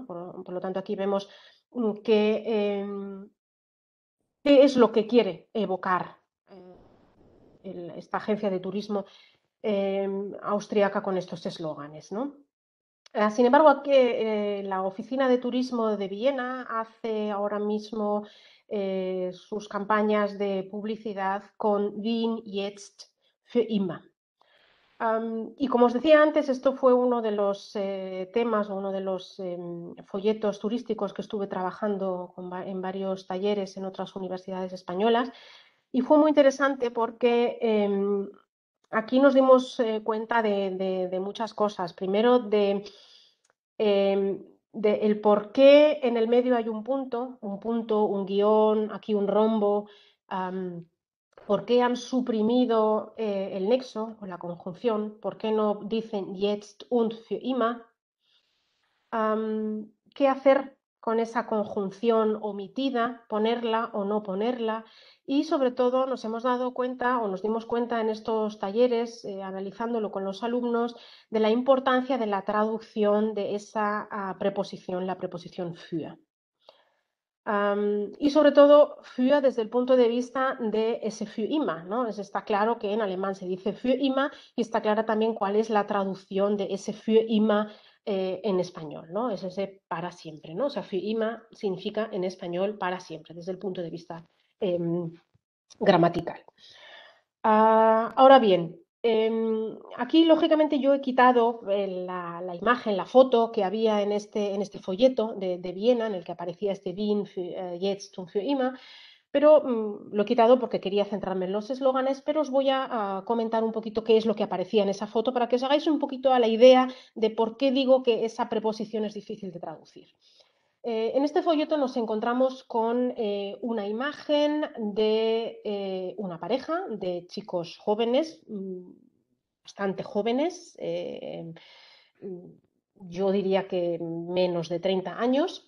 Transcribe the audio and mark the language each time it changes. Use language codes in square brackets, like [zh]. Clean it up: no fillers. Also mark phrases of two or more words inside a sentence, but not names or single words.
[es] Por lo tanto, aquí vemos qué es lo que quiere evocar esta agencia de turismo austriaca con estos eslóganes, ¿no? Sin embargo, aquí, la Oficina de Turismo de Viena hace ahora mismo sus campañas de publicidad con Wien [de] jetzt für immer. [es] Y como os decía antes, esto fue uno de los temas o uno de los folletos turísticos que estuve trabajando en varios talleres en otras universidades españolas. Y fue muy interesante porque aquí nos dimos cuenta de muchas cosas. Primero, de el por qué en el medio hay un punto, un guión, aquí un rombo. ¿Por qué han suprimido el nexo o la conjunción? ¿Por qué no dicen [de] jetzt und für immer? [es] ¿Qué hacer con esa conjunción omitida? ¿Ponerla o no ponerla? Y sobre todo nos hemos dado cuenta o nos dimos cuenta en estos talleres, analizándolo con los alumnos, de la importancia de la traducción de esa preposición, la preposición für. Y sobre todo für desde el punto de vista de ese [de] für immer, [es] ¿no? Está claro que en alemán se dice [de] für immer [es] y está clara también cuál es la traducción de ese [de] für immer [es] en español, ¿no? Es ese para siempre, ¿no? O sea, [de] für immer [es] significa en español para siempre, desde el punto de vista gramatical. Ahora bien, aquí lógicamente yo he quitado la imagen, la foto que había en este folleto de Viena, en el que aparecía este [de] Wien jetzt und für immer, [es] pero lo he quitado porque quería centrarme en los eslóganes, pero os voy a comentar un poquito qué es lo que aparecía en esa foto para que os hagáis un poquito a la idea de por qué digo que esa preposición es difícil de traducir. En este folleto nos encontramos con una imagen de una pareja de chicos jóvenes, bastante jóvenes, yo diría que menos de 30 años.